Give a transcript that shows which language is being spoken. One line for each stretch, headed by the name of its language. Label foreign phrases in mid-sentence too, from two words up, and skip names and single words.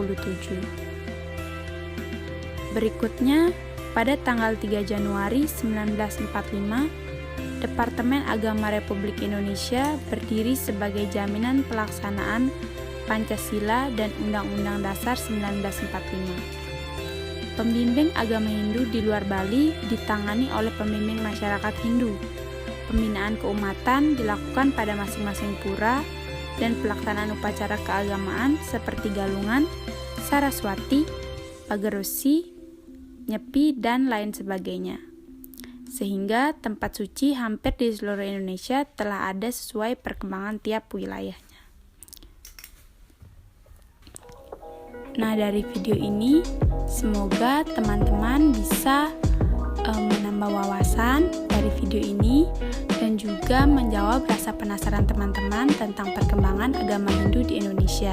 Indonesian: Berikutnya, pada tanggal 3 Januari 1945, Departemen Agama Republik Indonesia berdiri sebagai jaminan pelaksanaan Pancasila dan Undang-Undang Dasar 1945. Pembimbing agama Hindu di luar Bali ditangani oleh pembimbing masyarakat Hindu. Pembinaan keumatan dilakukan pada masing-masing pura dan pelaksanaan upacara keagamaan seperti galungan, saraswati, pagerosi, nyepi, dan lain sebagainya. Sehingga tempat suci hampir di seluruh Indonesia telah ada sesuai perkembangan tiap wilayahnya. Nah, dari video ini semoga teman-teman bisa menambah wawasan dari video ini dan juga menjawab rasa penasaran teman-teman tentang perkembangan agama Hindu di Indonesia.